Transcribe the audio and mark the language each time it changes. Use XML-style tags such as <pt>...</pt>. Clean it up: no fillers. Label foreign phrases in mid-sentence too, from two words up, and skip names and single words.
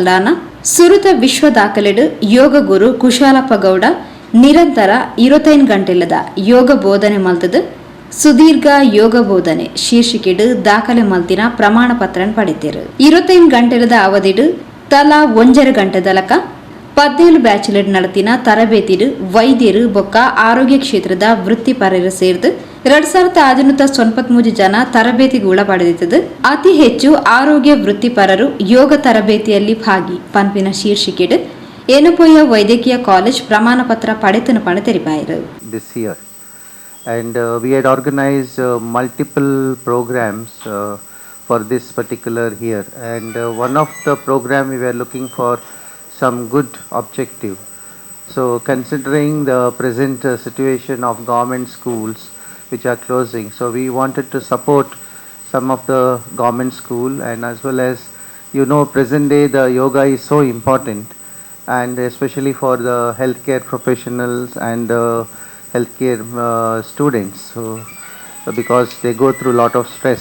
<tcy>ಸಲ್ದಾನ ಸುರುತ ವಿಶ್ವ ದಾಖಲೆಡು ಯೋಗ ಗುರು ಕುಶಾಲಪ್ಪ ಗೌಡ ನಿರಂತರ 25 ಗಂಟೆಲದ ಯೋಗ ಬೋಧನೆ ಮಲ್ತದು ಸುದೀರ್ಘ ಯೋಗ ಬೋಧನೆ ಶೀರ್ಷಿಕೆಡು ದಾಖಲೆ ಮಲ್ತಿನ ಪ್ರಮಾಣ ಪತ್ರನ ಪಡೆದಿರು 25 ಗಂಟೆಲದ ಅವಧಿಡು ತಲಾ 1.5 ಗಂಟೆದಲಕ 17 ಬ್ಯಾಚುಲರ್ ನಡತಿನ ತರಬೇತಿಡು ವೈದ್ಯರು ಬೊಕ್ಕ ಆರೋಗ್ಯ ಕ್ಷೇತ್ರದ ವೃತ್ತಿಪರರು ಸೇರಿದು</tcy> <kn>2593 ಜನ ತರಬೇತಿಗೆ ಒಳಪಡೆದಿದ್ದು ಅತಿ ಹೆಚ್ಚು ಆರೋಗ್ಯ ವೃತ್ತಿಪರರು ಯೋಗ ತರಬೇತಿಯಲ್ಲಿ ಭಾಗಿ</kn> <tcy>ಪಂಪಿನ ಶೀರ್ಷಿಕೆಡು ಏನಪೋಯ ವೈದ್ಯಕೀಯ ಕಾಲೇಜ್ ಪ್ರಮಾಣ ಪತ್ರ ಪಡೆತನ ಪಣ ತೆರಿಪಾಯಿರು.</tcy> <en>This year, and we had organized multiple programs for this particular year, and one of the program we were looking for some good objective. So considering the present situation of government schools which are closing, so we wanted to support some of the government school, and as well as present day the yoga is so important, and especially for the healthcare professionals and healthcare students, so because they go through a lot of stress.</en>